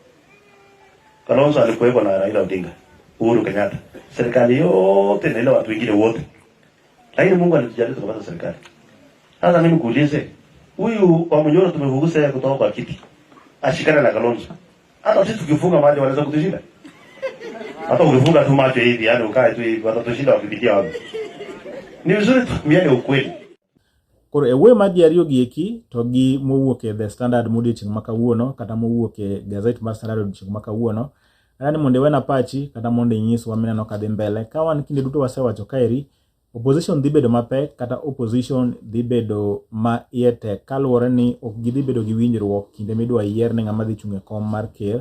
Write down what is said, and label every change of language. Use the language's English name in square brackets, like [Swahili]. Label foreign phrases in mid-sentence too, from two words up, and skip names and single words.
[Swahili] Kalonzo alikuwa na Raila Odinga, Uhuru Kenyatta, serikali yote na ile watu wengine wote, lakini Mungu alitujalia tukapata serikali. Sasa mimi kuulize, huyu wa Munyoro tumevugusa kutoka kwa kiti, ashikana na Kalonzo, hata sisi tukifunga macho wanaweza kutushinda. Hata ukifunga tu macho hivi, yani ukae tu hivi, watatushinda wakipitia wapi? Ni vizuri tumiane ukweli. [Luo (Kenya and Tanzania)] Koro ewe madi ariyo gieki to gi mowuok e The Standard modiochieng' makawuono, kata mowuok e Gazette mar Standard odiochieng' makawuono, yani mondo wena pachi kata mondo inyiswa mineno kadhi mbele. Ka wan kinde duto wasewacho kaeri, opposition dhi bedo mapek, kata opposition dhi bedo ma iye tek, kaluwore ni ok gidhi bedo gi winjruok kinde midwa yier ne ng'ama dhi chung' e kom mar ker.